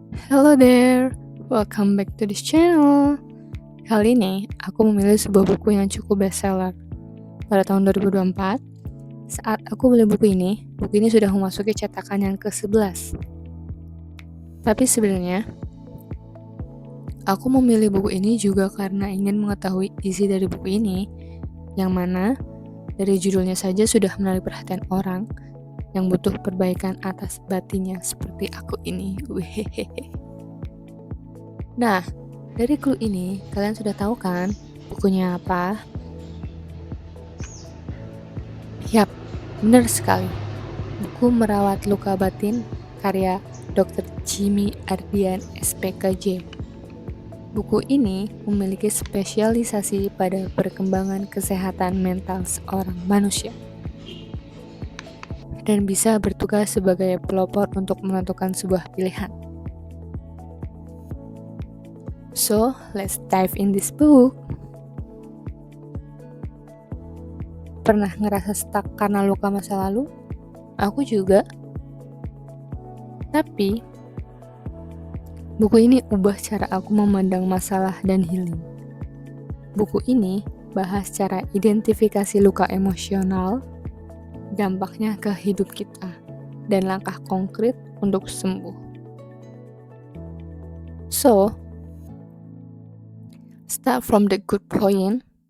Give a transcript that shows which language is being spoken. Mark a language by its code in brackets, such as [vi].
[en] Hello there, welcome back to this channel. [id] Kali ini aku memilih sebuah buku yang cukup bestseller. Pada tahun 2024, saat aku beli buku ini sudah memasuki cetakan yang ke-11. Tapi sebenarnya, aku memilih buku ini juga karena ingin mengetahui isi dari buku ini, yang mana dari judulnya saja sudah menarik perhatian orang yang butuh perbaikan atas batinnya seperti aku ini. Wehehehe. Nah, dari clue ini kalian sudah tahu kan bukunya apa? Yap, benar sekali. Buku Merawat Luka Batin karya Dr. Jimmy Ardian SPKJ. Buku ini memiliki spesialisasi pada perkembangan kesehatan mental seorang manusia dan bisa bertugas sebagai pelopor untuk menentukan sebuah pilihan. [en] So, let's dive in this book. [id] Pernah ngerasa stuck karena luka masa lalu? Aku juga. Tapi, buku ini ubah cara aku memandang masalah dan healing. Buku ini bahas cara identifikasi luka emosional, dampaknya ke hidup kita, dan langkah konkret untuk sembuh. [en] So, start from the good point.